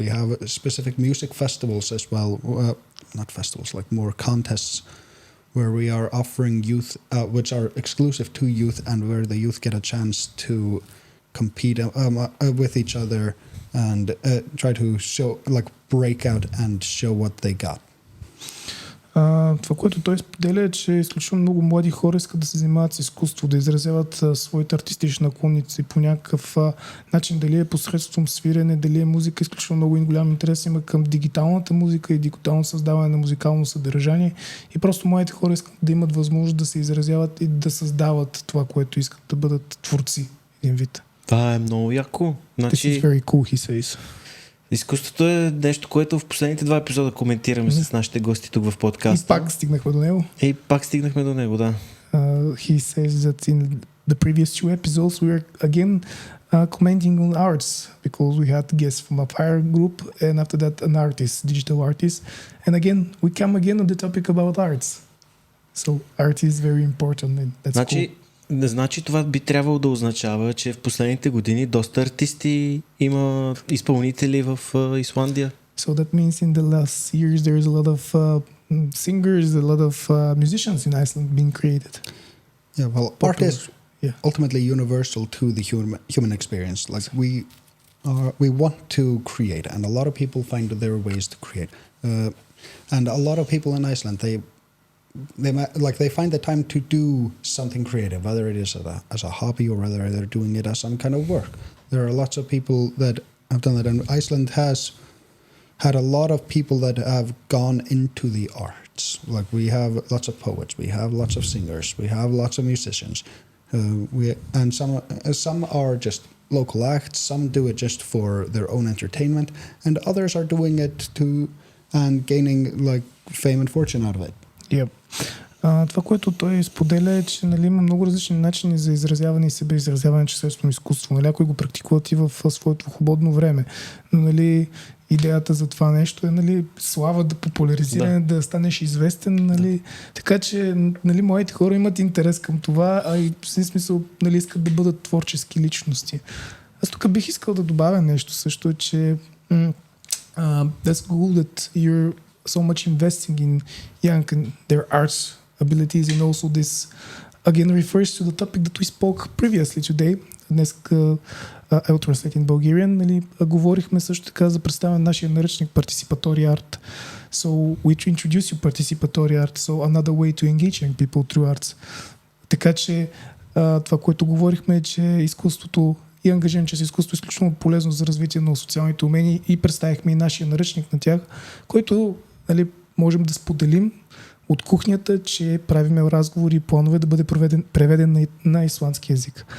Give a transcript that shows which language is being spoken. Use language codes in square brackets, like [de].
[en] We have specific music festivals as well, not festivals, like more contests where we are offering youth, which are exclusive to youth and where the youth get a chance to compete with each other and try to show, like break out and show what they got. [bg] Това, което той споделя е, че изключително много млади хора искат да се занимават с изкуство, да изразяват своите артистични наклонници по някакъв начин, дали е посредством свирене, дали е музика. Изключително много и голям интерес има към дигиталната музика и дигитално създаване на музикално съдържание. И просто младите хора искат да имат възможност да се изразяват и да създават това, което искат, да бъдат творци, един вид. Това е много яко. [en] This is very cool, he says. [bg] Изкуството е нещо, което в последните 2 епизода коментираме с нашите гости тук в подкаста. И пак стигнахме до него. Да. [en] He says that in the previous 2 episodes we were again commenting on arts because we had guests from a fire group and after that an artist, digital artist. And again, we come again on the topic about arts. So art is very important and that's cool. [bg] Значи това би трябвало да означава, че в последните години доста артисти има изпълнители в Исландия. [en] So that means in the last years there is a lot of singers, a lot of musicians in Iceland being created. Yeah, well, art is ultimately universal to the human experience. Like we want to create, and a lot of people find their ways to create. And a lot of people in Iceland, they find the time to do something creative, whether it is as a hobby or whether they're doing it as some kind of work. There are lots of people that have done that, and Iceland has had a lot of people that have gone into the arts. Like we have lots of poets, we have lots of singers, we have lots of musicians. And some are just local acts, some do it just for their own entertainment, and others are doing it and gaining like fame and fortune out of it. Yep. [bg] Това, което той споделя е, че нали, има много различни начини за изразяване и себеизразяване чрез изкуство. Нали, някои го практикуват и в своето свободно време. Но нали, идеята за това нещо е нали, слава, да популяризиране, да станеш известен. Нали. Така че нали, моите хора имат интерес към това, а и в смисъл нали, искат да бъдат творчески личности. Аз тук бих искал да добавя нещо също, че [en] that's good that you're so much investing in young and their arts abilities, and also this again refers to the topic that we spoke previously today. [bg] Днес [en] I'll translate in Bulgarian. [bg] Нали, говорихме също така за представяне на нашия наръчник Participatory Art. [en] So we introduce you Participatory Art, so another way to engage young people through arts. [bg] Така че това, което говорихме е, че изкуството и ангажиран чрез изкуство е изключително полезно за развитие на социалните умения и представихме и нашия наръчник на тях, който, нали, можем да споделим от кухнята, че правиме разговори и планове да бъде преведен на исландски език.